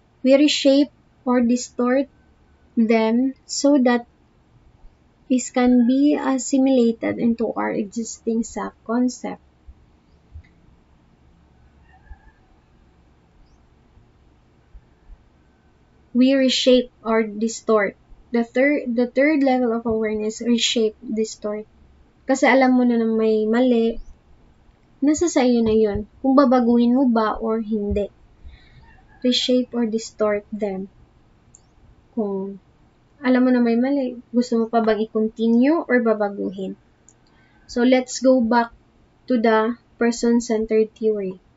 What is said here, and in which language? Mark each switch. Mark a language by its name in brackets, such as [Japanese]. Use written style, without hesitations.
[English] We reshape or distort them so that it can be assimilated into our existing self-concept. We reshape or distort. The third level of awareness, reshape, distort. [Filipino] Kasi alam mo na may mali, nasa sa iyo na yun. Kung babaguhin mo ba or hindi. [English] Reshape or distort them. [Filipino] Kung alam mo na may mali, gusto mo pa bang i-continue or babaguhin? [English] So, let's go back to the person-centered theory.